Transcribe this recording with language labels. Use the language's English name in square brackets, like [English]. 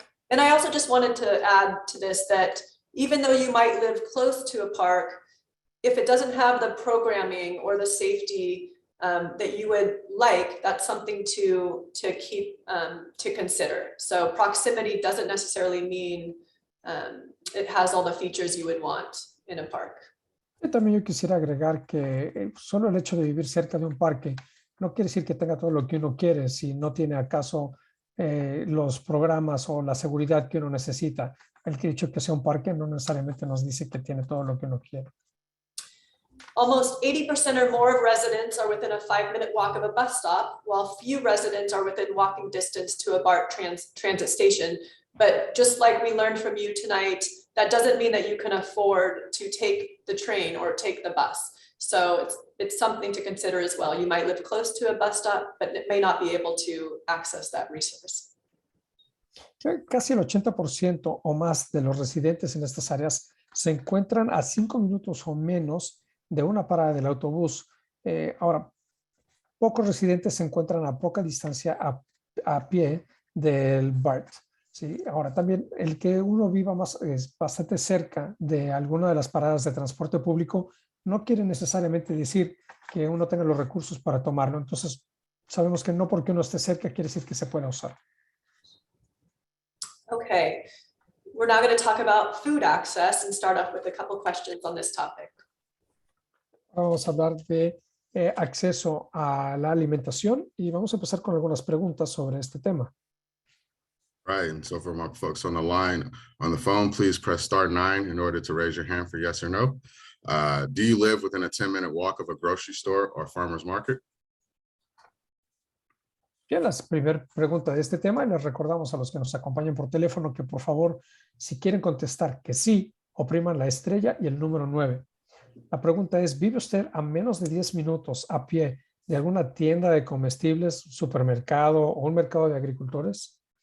[English] And I also just wanted to add to this that even though you might live close to a park, if it doesn't have the programming or the safety that you would like, that's something to keep to consider. So proximity doesn't necessarily mean it has all the features you would want in a park. [Spanish] Y también yo quisiera agregar que solo el hecho de vivir cerca de un parque no quiere decir que tenga todo lo que uno quiere si no tiene acaso los programas o la seguridad que uno necesita. El hecho que sea un parque no necesariamente nos dice que tiene todo lo que uno quiere. [English] Almost 80% or more of residents are within a 5-minute walk of a bus stop, while few residents are within walking distance to a BART transit station. But just like we learned from you tonight, that doesn't mean that you can afford to take the train or take the bus. So it's something to consider as well. You might live close to a bus stop, but it may not be able to access that resource. [Spanish] Casi el 80% o más de los residentes en estas áreas se encuentran a 5 minutos o menos de una parada del autobús. Ahora, pocos residentes se encuentran a poca distancia a pie del BART. ¿Sí? Ahora, también el que uno viva bastante cerca de alguna de las paradas de transporte público no quiere necesariamente decir que uno tenga los recursos para tomarlo. Entonces, sabemos que no porque uno esté cerca quiere decir que se pueda usar. [English] Okay, we're now going to talk about food access and start off with a couple questions on this topic. [Spanish] Vamos a hablar de acceso a la alimentación y vamos a empezar con algunas preguntas sobre este tema. [English] Right, and so for my folks on the line, on the phone, please press *9 in order to raise your hand for yes or no. Do you live within a 10-minute walk of a grocery store or farmer's market? [Spanish] Bien, la primera pregunta de este tema, y les recordamos a los que nos acompañan por teléfono que por favor, si quieren contestar que sí, opriman la estrella y el número 9. La pregunta es, ¿vive usted a menos de 10 minutos a pie de alguna tienda de comestibles, supermercado o un mercado de agricultores?